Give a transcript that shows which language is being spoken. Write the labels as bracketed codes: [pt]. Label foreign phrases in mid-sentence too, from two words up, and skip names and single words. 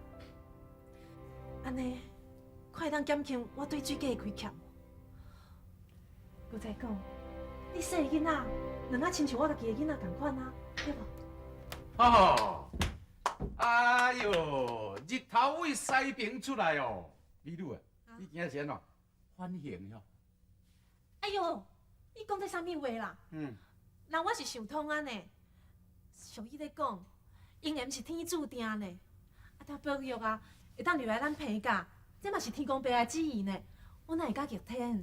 [nan] 安尼，看会当减轻我对水家的亏欠。搁再讲，你生的囡仔，两仔亲像我家己的囡仔同款啊，对无？哦，哎哟，日头为西边出来哦，美女啊，你今仔是安怎反省哟？哎呦，你讲这啥物话啦？人我是想通啊呢。俗语咧讲，姻缘是天注定呢。啊，但宝玉啊，会当入来咱皮家，这嘛是天公伯的旨意呢。我哪会敢逆天？